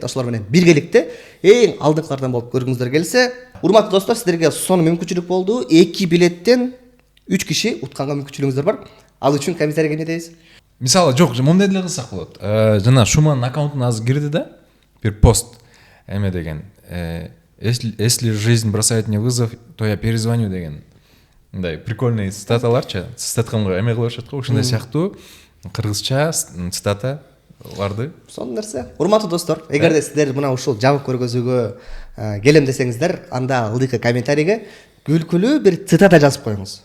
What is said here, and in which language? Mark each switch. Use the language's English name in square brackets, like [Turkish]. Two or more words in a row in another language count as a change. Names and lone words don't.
[Kyrgyz] Ошолор менен биргеликте эң алдыңкылардан болуп көргүңүздөр келсе, урматтуу достор, сиздерге сонун мүмкүнчүлүк болду. 2 билеттен 3 киши утканга мүмкүнчүлүгүңүздөр бар. Ал үчүн комиссарга эмне дейбиз? Мисалы жок, мондай деле кылсак болот. Жана Шуман аккаунтуна азыр кирди да, бир пост эме деген. [Russian] Если жизнь бросает мне вызов, то я перезвоню деген. [Kyrgyz] Мындай прикольный цитаталарчы, цитатканга эме кылып жатат го, ушундай сыяктуу кыргызча цитаталарды. Сонун нерсе. Урматтуу достор, эгерде сиздер мына ушул жабык көргөзүүгө келем десеңиздер, анда ылдыйкы комментарийге күлкүлүү бир цитата жазып коюңуз.